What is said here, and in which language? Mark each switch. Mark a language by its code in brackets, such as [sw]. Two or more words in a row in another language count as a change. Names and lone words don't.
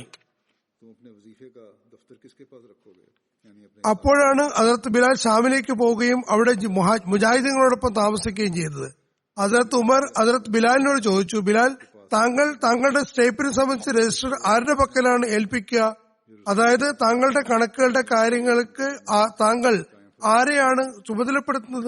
[hi] तुम अपने वजीफे का दफ्तर किसके पास रखोगे, यानी अपने [ml] അപ്പോഴാണ് ഹദരത്ത് ബിലാൽ ഷാമിലേക്ക് പോവുകയും അവിടെ മുജാഹിദീങ്ങളോടൊപ്പം താമസിക്കുകയും ചെയ്തത്. ഹദരത്ത് ഉമർ ഹദരത്ത് ബിലാലിനോട് ചോദിച്ചു, ബിലാൽ, താങ്കൾ താങ്കളുടെ സ്റ്റേപ്പിനെ സംബന്ധിച്ച് രജിസ്റ്റർ ആരുടെ പക്കലാണ് ഏൽപ്പിക്കുക? അതായത് താങ്കളുടെ കണക്കുകളുടെ കാര്യങ്ങൾക്ക് താങ്കൾ ആരെയാണ് ചുമതലപ്പെടുത്തുന്നത്?